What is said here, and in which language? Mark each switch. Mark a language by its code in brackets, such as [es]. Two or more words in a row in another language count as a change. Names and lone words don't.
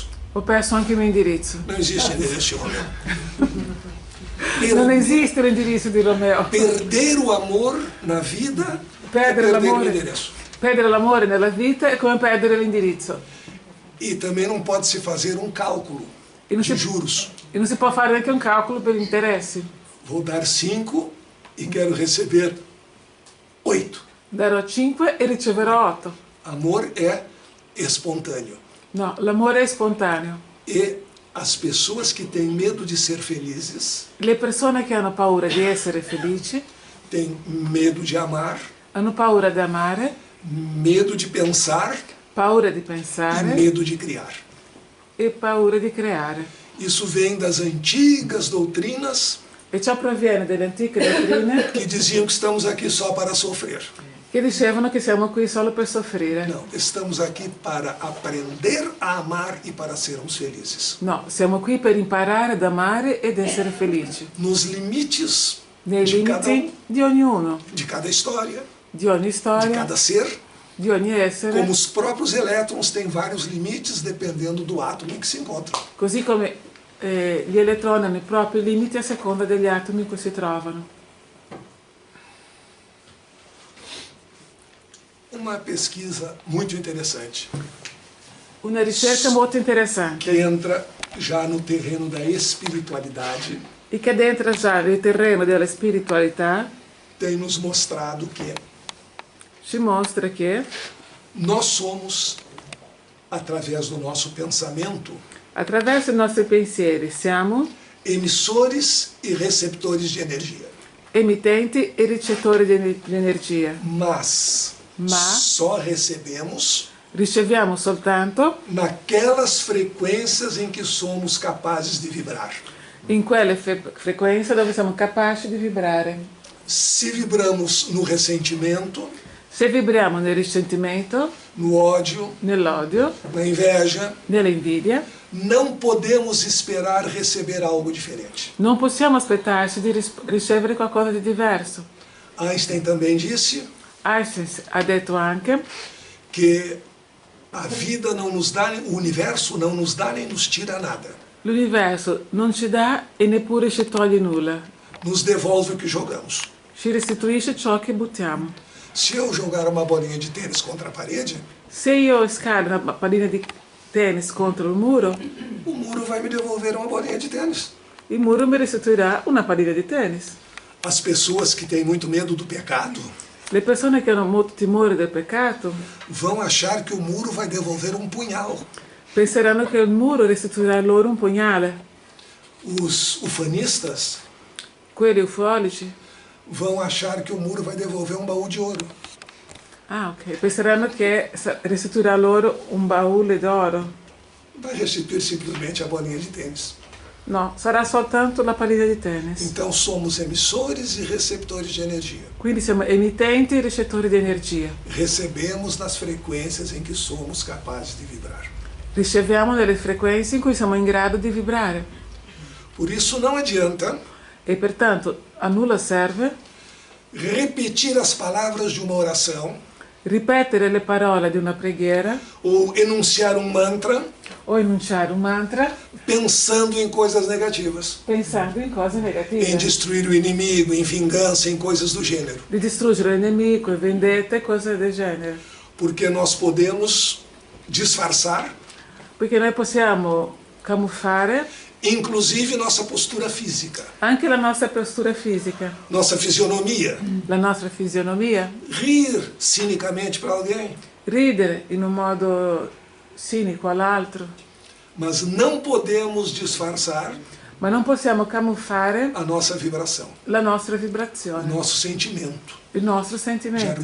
[it] ho perso anche il mio indirizzo. [pt] Não existe endereço de Romeu. [it] Non esiste l'indirizzo di Romeo. [pt] Perder o amor na vida é [it] Perdere [pt] perder o [it] l'amore. [pt] endereço. [it] Perdere l'amore nella vita è come perdere l'indirizzo. [pt] E também não pode se fazer um cálculo [it] E non [pt] de [it] si, [pt] juros. [it] e non si può fare neanche un calcolo per gli interessi. [pt] Vou dar 5 e quero receber 8. [it] Darò 5 e riceverò 8. [pt] Amor é espontâneo. [it] No, l'amore è spontaneo. [pt] E as pessoas que têm medo de ser felizes, [it] Le persone che hanno paura di essere felici [pt] têm medo de amar, [it] hanno paura di amare, [pt] medo de pensar [it] paura di e pensare [pt] medo de criar. [it] e paura di creare. [pt] Isso vem das antigas doutrinas [it] E ciò proviene dalle antiche dottrine [pt] que diziam que estamos aqui só para sofrer. [it] che dicevano che siamo qui solo per soffrire. [pt] Não, estamos aqui para aprender a amar e para sermos felizes. [it] No, siamo qui per imparare ad amare ed essere felici. [pt] Nos limites [it] Nei [pt] de cada [it] limiti di ognuno, [pt] de cada história, [it] di ogni [pt] de [it] storia, [pt] cada ser, [it] di ogni essere, [pt] como os próprios elétrons têm vários limites dependendo do átomo em que se encontram. [it] così come gli elettroni hanno i propri limiti a seconda degli atomi in cui si trovano. [pt] Uma pesquisa muito interessante [it] Una ricerca molto interessante [pt] que entra já no terreno da espiritualidade [it] e che entra già nel terreno della spiritualità [pt] tem nos mostrado que [it] ci mostra che [pt] nós somos, através do nosso pensamento, [it] attraverso i nostri pensieri siamo [pt] emissores e receptores de energia. [it] emittenti e ricettori di energia, [pt] Mas [it] Ma [pt] só recebemos [it] riceviamo soltanto [pt] naquelas frequências em que somos capazes de vibrar. [it] in quelle frequenze dove siamo capaci di vibrare. [pt] Se vibramos no ressentimento, [it] Se vibriamo nel risentimento, [pt] no ódio, [it] nell'odio, [pt] na inveja, [it] nell'invidia, [pt] não podemos esperar receber algo diferente. [it] non possiamo aspettarci di ricevere qualcosa di diverso. [pt] Einstein também disse [it] Einstein ha detto anche [pt] que a vida não nos dá, o universo não nos dá nem nos tira nada. [it] L'universo non ci dà e neppure ci toglie nulla. [pt] Nos devolve o que jogamos. [it] Ci restituisce ciò che buttiamo. [pt] Se eu jogar uma bolinha de tênis contra a parede, [it] Se io scalo una pallina di tennis contro il muro [pt] o muro vai me devolver uma bolinha de tênis. [it] il muro mi restituirà una pallina di tennis. [pt] As pessoas que têm muito medo do pecado [it] Le persone che hanno molto timore del peccato [pt] vão achar que o muro vai devolver um punhal. [it] penseranno che il muro restituirà loro un pugnale. [pt] Os ufanistas [it] Quelli ufologi, [pt] vão achar que o muro vai devolver um baú de ouro. [it] ok, penseranno che restituirà loro un baule d'oro. [pt] Vai restituir simplesmente a bolinha de tênis. [it] No, sarà soltanto la pallina di tennis. [pt] Então somos emissores e receptores de energia. [it] Quindi siamo emittenti e ricettori di energia. [pt] Recebemos nas frequências em que somos capazes de vibrar. [it] Riceviamo nelle frequenze in cui siamo in grado di vibrare. [pt] Por isso não adianta [it] E pertanto a nulla serve [pt] repetir as palavras de uma oração [it] ripetere le parole di una preghiera [pt] ou enunciar um mantra [it] o enunciare un mantra [pt] pensando em coisas negativas, [it] pensando in cose [pt] em [it] negative, [pt] destruir o inimigo, em vingança, em coisas do gênero. [it] di distruggere il nemico, vendette e cose del genere. [pt] Porque nós podemos disfarçar, [it] Perché noi possiamo camuffare [pt] inclusive nossa postura física, [it] anche la nostra postura fisica, [pt] nossa fisionomia. [it] la nostra fisionomia, [pt] Rir cinicamente para alguém, [it] ridere in un modo cinico all'altro, [pt] mas não podemos disfarçar [it] ma non possiamo camuffare [pt] a nossa vibração, [it] la nostra [pt] o [it] vibrazione, [pt] nosso sentimento [it] il nostro [pt] de [it] sentimento